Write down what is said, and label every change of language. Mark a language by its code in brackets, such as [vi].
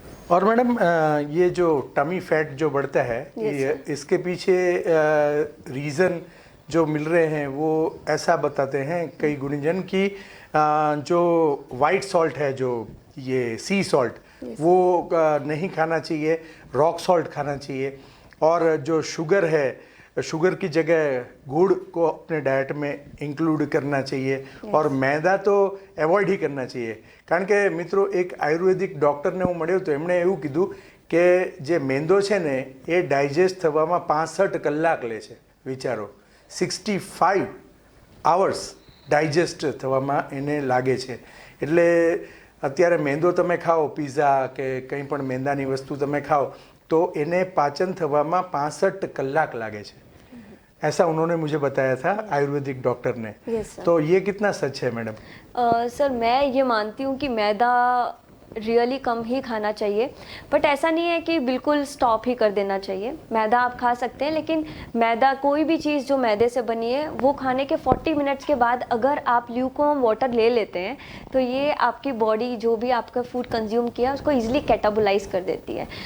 [hi] और मैडम ये जो टमी फैट जो बढ़ता है इसके पीछे रीज़न जो मिल रहे हैं वो ऐसा बताते हैं कई गुणीजन की जो वाइट सॉल्ट है, जो ये सी सॉल्ट वो नहीं खाना चाहिए, रॉक सॉल्ट खाना चाहिए। और जो शुगर है, शुगर की जगह गुड़ को अपने डाइट में इंक्लूड करना चाहिए। और मैदा तो एवॉइड ही करना चाहिए। [gu] કારણ કે મિત્રો એક આયુર્વેદિક ડૉક્ટરને હું મળ્યો તો એમણે એવું કીધું કે જે મેંદો છે ને એ ડાયજેસ્ટ થવામાં 65 કલાક લે છે, વિચારો 65 hours ડાયજેસ્ટ થવામાં એને લાગે છે। એટલે અત્યારે મેંદો તમે ખાઓ, પિઝા કે કંઈ પણ મેંદાની વસ્તુ તમે ખાઓ તો એને પાચન થવામાં 65 કલાક લાગે છે। [hi] ऐसा उन्होंने मुझे बताया था आयुर्वेदिक डॉक्टर ने। तो ये कितना सच है मैडम? सर मैं ये मानती हूँ कि मैदा रियली कम ही खाना चाहिए, बट ऐसा नहीं है कि बिल्कुल स्टॉप ही कर देना चाहिए। मैदा आप खा सकते हैं, लेकिन मैदा कोई भी चीज़ जो मैदे से बनी है वो खाने के 40 मिनट्स के बाद अगर आप ल्यूकवार्म वाटर ले लेते हैं तो ये आपकी बॉडी जो भी आपका फूड कंज्यूम किया उसको ईजिली कैटाबोलाइज कर देती है।